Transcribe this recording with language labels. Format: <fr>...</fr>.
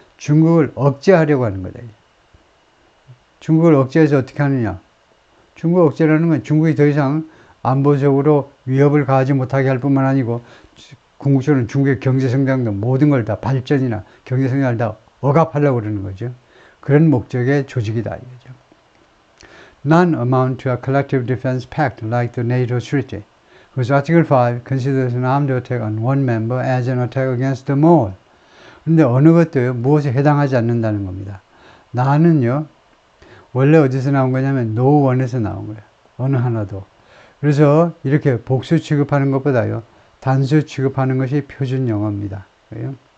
<ko>중국을 억제하려고 하는 거다. 중국을 억제해서 어떻게 하느냐. 중국 억제라는 건 중국이 더 이상 안보적으로 위협을 가하지 못하게 할 뿐만 아니고 궁극적으로는 중국의 경제성장도 모든 걸 다 발전이나 경제성장을 다 억압하려고 그러는 거죠. 그런 목적의 조직이다 이거죠.</ko> <en>None amount to a collective defense pact like the NATO treaty, whose Article 5 considers an armed attack on one member as an attack against them all.</en> <ko>그런데 어느 것도요, 무엇에 해당하지 않는다는 겁니다. 나는요, 원래 어디서 나온 거냐면 노원에서 나온 거예요. 어느 하나도. 그래서 이렇게 복수 취급하는 것보다요, 단수 취급하는 것이 표준 영어입니다. 그래요?</ko>